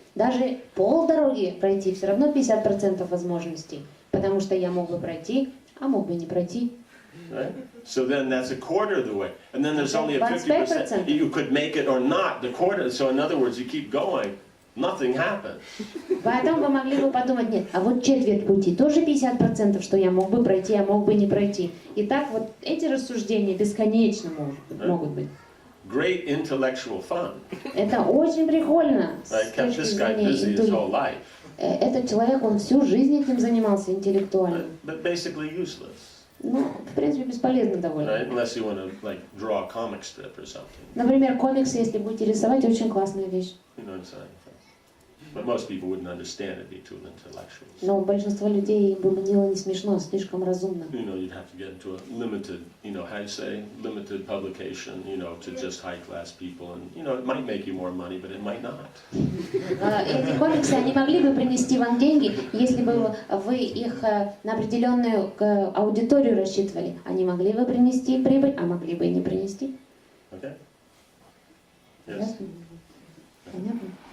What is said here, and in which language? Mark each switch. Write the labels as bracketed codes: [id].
[ru] Даже полдороги пройти все равно 50% возможностей, потому что я мог бы пройти, а мог бы не пройти. [en] Right? So then that's a quarter of the way. And then there's only a 50%. You could make it or not, the quarter. So in other words, you keep going, nothing happens. [ru] Поэтому вы могли бы подумать, нет, а вот четверть пути, тоже 50%, что я мог бы пройти, а мог бы не пройти. И так вот эти рассуждения бесконечно могут быть. [en] Great intellectual fun. [ru] Это очень прикольно. [en] I kept this guy busy his whole life. [ru] Этот человек, он всю жизнь этим занимался интеллектуально. [en] But basically useless. [ru] Ну, в принципе, бесполезно довольно. [en] Right? Unless you want to like draw a comic strip or something. [ru] Например, комиксы, если будете рисовать, очень классная вещь. [en] You know what I'm saying? But most people wouldn't understand it, be too intellectual. [ru] Но большинство людей им было не смешно, слишком разумно. [en] You know, you'd have to get into a limited, how you say, limited publication, to just high-class people, and it might make you more money, but it might not. [ru] Эти комиксы, они могли бы принести вам деньги, если бы вы их на определенную аудиторию рассчитывали. Они могли бы принести прибыль, а могли бы и не принести. [en] Okay? Yes? [ru] Ясно? Понятно?